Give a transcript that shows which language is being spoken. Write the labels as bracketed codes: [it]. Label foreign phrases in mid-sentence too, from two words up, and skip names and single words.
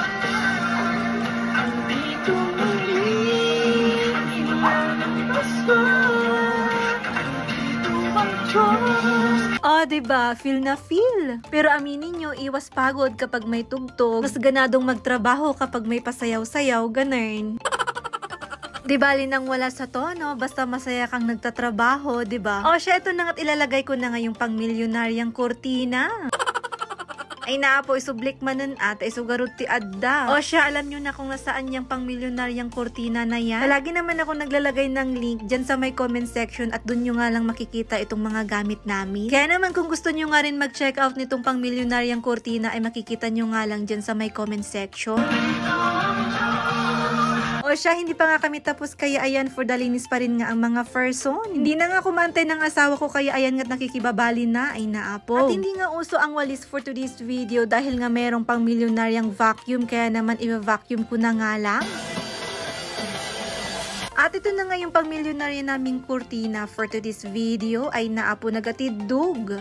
[tl] Oh, diba? Feel na feel. Pero aminin nyo, iwas pagod kapag may tugtog. Mas ganadong magtrabaho kapag may pasayaw-sayaw, ganun. Di bali nang wala sa tono, basta masaya kang nagtatrabaho, diba? Oh, siya, ito na nga't ilalagay ko na nga yung pang-milyonaryang kurtina. [ilo] Ay naapo, isublik manon at isugarot ti adda. [tl] O siya, alam nyo na kung nasaan yung pang-milyonaryang kurtina na yan. Palagi naman ako naglalagay ng link dyan sa may comment section at dun nyo nga lang makikita itong mga gamit namin. Kaya naman kung gusto nyo nga rin mag-check out nitong pang-milyonaryang kurtina ay makikita nyo nga lang dyan sa may comment section. O siya, hindi pa nga kami tapos kaya ayan, [en] for the [tl] linis pa rin nga ang mga person. Hindi na nga kumantay ng asawa ko kaya ayan nga't nakikibabali na [ilo] ay naapo. [tl] At hindi nga uso ang walis [en] for today's video [tl] dahil nga merong pang milyonaryang vacuum kaya naman i-vacuum ko na nga lang. At ito na nga yung pang-milyonarya naming kurtina [en] for today's video [ilo] ay naapo nagatidug.